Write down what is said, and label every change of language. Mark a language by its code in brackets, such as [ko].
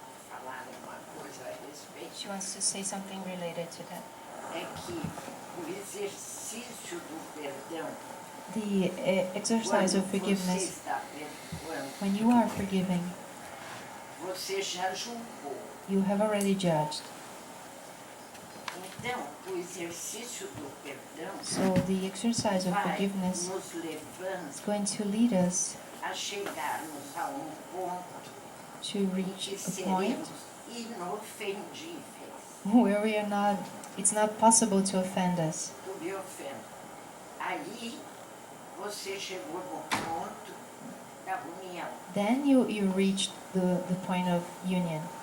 [pt] Falar uma coisa a respeito, [en] She wants to say something related to that. [pt] é que o exercício do perdão, [en] The exercise of [pt] quando você [en] forgiveness, [pt] está perdoando, [en] when you are forgiving, [pt] você já julgou. [en] you have already judged. [pt] Então, o exercício do perdão [en] So the exercise of [pt] vai [en] forgiveness [pt] nos levando [en] is going to lead us [pt] a chegarmos a ponto [en] to [pt] em [en] reach [pt] que [en] a point [pt] seremos inofendíveis. [en] where we are not, it's not possible to offend us. [pt] Tu me ofende. Aí, você chegou no ponto da união. [en] Then you reach the point of union.